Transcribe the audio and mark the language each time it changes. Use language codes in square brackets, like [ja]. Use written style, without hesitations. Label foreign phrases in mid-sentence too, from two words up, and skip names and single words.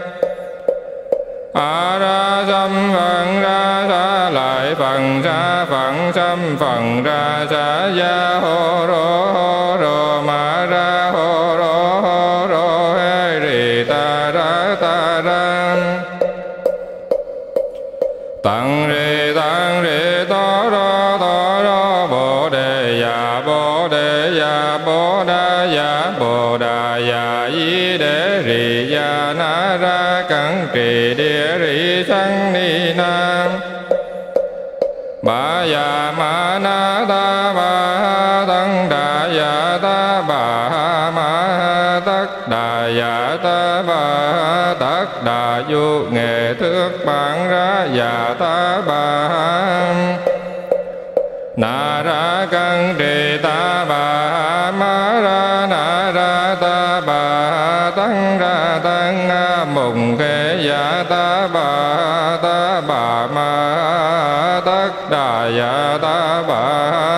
[vi] a ra sâm phật ra sa lại phật sâm phật ra sa ya hô rô ma ra hô rô he ri ta ra tăng rê to ro bồ đề ya bồ đề đề ya bồ đà ya bồ đà ya di đế ri ya na ra cẩn trì địa ri sang ni nam ba ya ma na ta ba tăng đà ya ta ba ma tất đà ya ta ba tất đà du nghệ thước bản ra ya ta ba na ra cân trì ta bà ma ra na ra ta bà tăng ra tăng mùng khê ya ta bà ma tất đà ya ta bà